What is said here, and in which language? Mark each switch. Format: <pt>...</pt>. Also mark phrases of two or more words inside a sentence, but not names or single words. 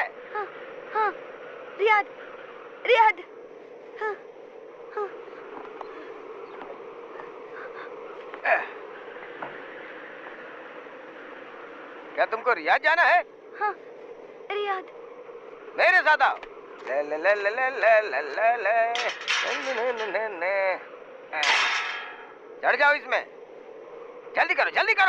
<hi>हाँ, हाँ, रियाद, रियाद। हाँ, हाँ। क्या तुमको रियाद जाना है? हाँ, रियाद। मेरे साथ आओ। ले ले ले ले ले ले ले ले ले। चढ़ जाओ इसमें। जल्दी करो, जल्दी करो।</hi>